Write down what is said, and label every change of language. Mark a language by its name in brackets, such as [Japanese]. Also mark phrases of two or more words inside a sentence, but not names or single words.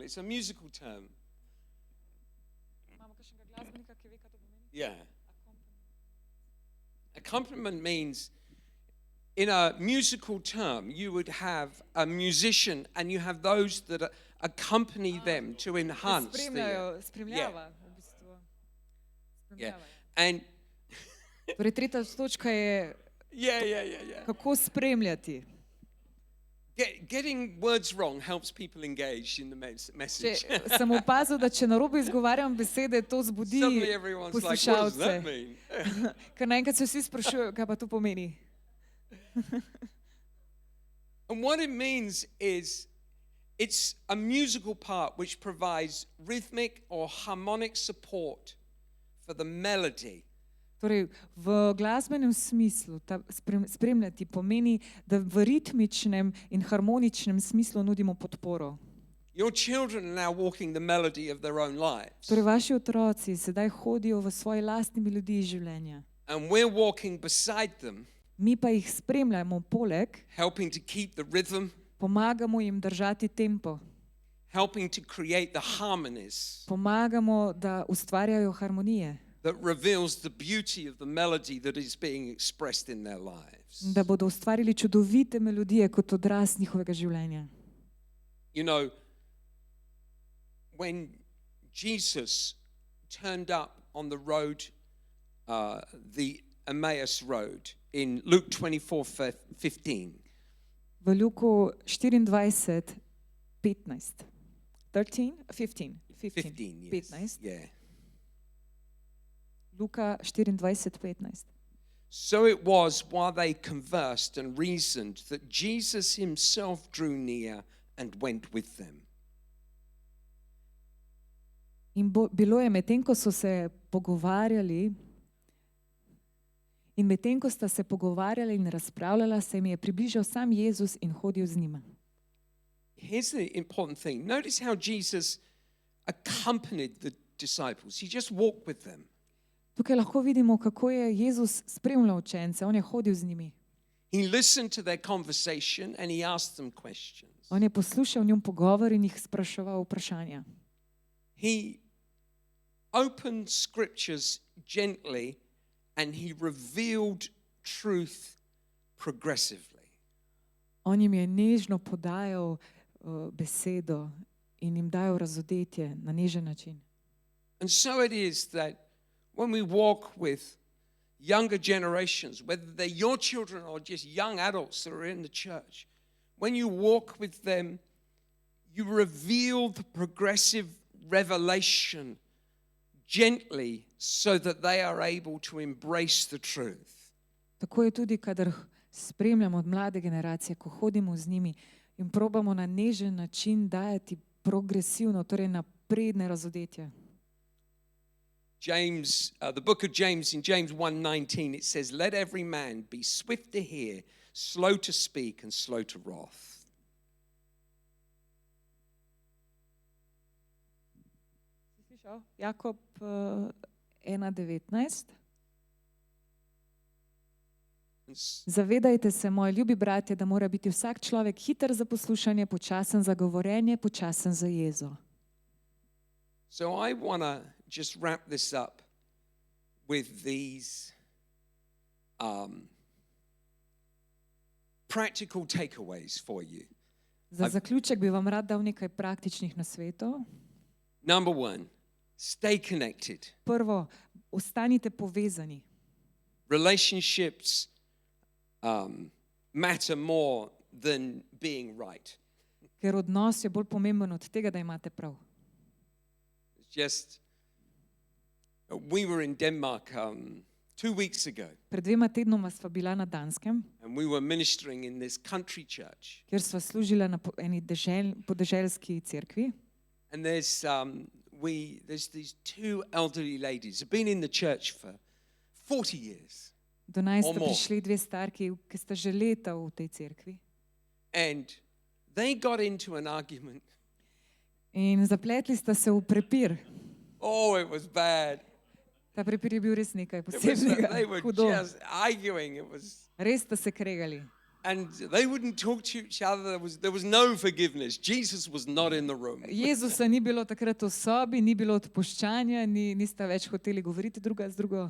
[English] It's a musical term. Yeah. Accompaniment means, in a musical term, you would have a musician and you have those that accompany them to enhance the. [Slovenian] spremljava v bistvu. [English] Yeah. And [Slovenian] Torej, tretja točka je, [English] yeah. [Slovenian] kako spremljati. [English] Getting words wrong helps people engage in the message. [Slovenian] Sem opazil, da če narobe izgovarjam besede, to zbudi [English] Suddenly everyone's like, what does that [Slovenian] poslušalce. [English] mean? [Slovenian] Ker naenkrat se vsi sprašujejo, kaj pa to pomeni. [English] And what it means is it's a musical part which provides rhythmic or harmonic support for the melody. [Slovenian] Torej, v glasbenem smislu spremljati pomeni, da v ritmičnem in harmoničnem smislu nudimo podporo. [English] Your children are now walking the melody of their own lives. [Slovenian] Torej, vaši otroci sedaj hodijo v svoji lastni melodiji življenja. [English] And we're walking beside them, [Slovenian] Mi pa jih spremljamo poleg, [English] helping to keep the rhythm, [Slovenian] pomagamo jim držati tempo, [English] helping to create the harmonies [Slovenian] pomagamo, da ustvarjajo harmonije, [English] that reveals the beauty of the melody that is being expressed in their lives. [Slovenian] da bodo ustvarili čudovite melodije kot odraz njihovega življenja. [English] You know, when Jesus turned up on the road, the Emmaus Road, in Luke 24:15, [Slovenian] V Luku 24, 15. 13, 15, [English] 15, yes. 15. Yeah. [Slovenian] Luka 24, 15. [English] So it was while they conversed and reasoned that Jesus himself drew near and went with them. [Slovenian] In bilo je medtem, ko so se pogovarjali, in medtem, ko sta se pogovarjali in razpravljala, se jim je približal sam Jezus in hodil z njima. [English] Here's the important thing. Notice how Jesus accompanied the disciples. He just walked with them. [Slovenian] Tukaj lahko vidimo, kako je Jezus spremljal učence, on je hodil z njimi. [English] He listened to their conversation and he asked them questions. [Slovenian] On je poslušal njun pogovor in jih spraševal vprašanja. [English] He opened scriptures gently and he revealed truth progressively. [Slovenian] On jim je nežno podajal besedo in jim dajal razodetje na nežen način. [English] And so it is that when we walk with younger generations, whether they're your children or just young adults that are in the church, when you walk with them, you reveal the progressive revelation gently so that they are able to embrace the truth. [Slovenian] Tako je tudi, kadar spremljamo od mlade generacije, ko hodimo z njimi in probamo na nežen način dajati progresivno, torej napredne razodetje. [English] James, the book of James, in James 1:19, it says, "Let every man be swift to hear, slow to speak, and slow to wrath." [Slovenian] Slišal? Jakob 1:19. Zavedajte se, moji ljubi bratje, da mora biti vsak človek hiter za poslušanje, počasen za govorjenje, počasen za jezo. [English] So I want to just wrap this up with these practical takeaways for you. [Slovenian] Za zaključek bi vam rad dal nekaj praktičnih nasvetov. [English] Number one, stay connected. [Slovenian] Prvo, ostanite povezani. [English] Relationships matter more than being right. [Slovenian] Ker odnos je bolj pomemben od tega, da imate prav. [English] Just, we were in Denmark 2 weeks ago, [Slovenian] Pred 2 tednoma sva bila na Danskem, [English] and we were ministering in this country church. [Slovenian] kjer sva služila na eni podeželski cerkvi. [English] And there's these two elderly ladies who've been in the church for 40 years. [Slovenian] Do nas [English] Or [Slovenian] sta [English] more. [Slovenian] prišli 2 starki, ki sta že leta v tej cerkvi. [English] And they got into an argument. [Slovenian] In zapletli sta se v prepir. [English] Oh, it was bad. [Slovenian] Ta prepir je bil res nekaj [English] It was, [Slovenian] posebnega, [English] they were [Slovenian] hudo. [English] just arguing. It was, [Slovenian] Res sta se kregali. [English] and they wouldn't talk to each other. There was no forgiveness. Jesus was not in the room. [Slovenian] Jezusa ni bilo takrat v sobi, ni bilo odpuščanja, nista več hoteli govoriti druga z drugo.